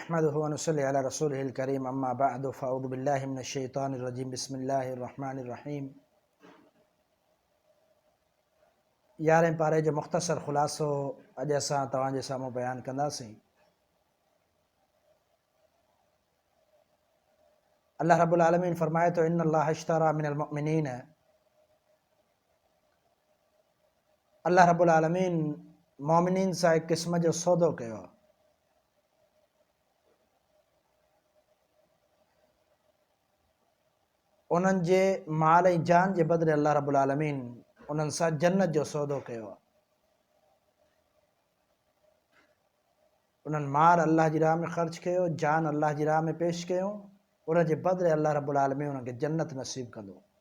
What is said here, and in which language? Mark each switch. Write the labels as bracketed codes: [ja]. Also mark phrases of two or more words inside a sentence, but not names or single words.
[ar] نحمده ونصلي على رسوله الكريم أما بعد فأعوذ بالله من الشيطان الرجيم بسم الله الرحمن الرحيم. [sd] 11 पारे जो मुख़्तसर ख़ुलासो अॼु असां तव्हांजे साम्हूं बयानु कंदासीं। [ar] الله رب العالمين [sd] फ़रमाए थो [ar] إن الله اشترى من المؤمنين, الله رب العالمين [sd] मोमिनीन सां हिकु क़िस्म जो सौदो कयो आहे। उन्हनि जे माल ऐं जान जे बदिले [ar] الله رب العالمين [sd] उन्हनि सां जन्नत जो सौदो कयो आहे। उन्हनि माल अल्लाह जी राह में ख़र्च कयो, जान अल्लाह जी राह में पेश कयूं, उन जे बदिले [ar] الله رب العالمين [sd] उन्हनि खे जन्नत नसीब कंदो।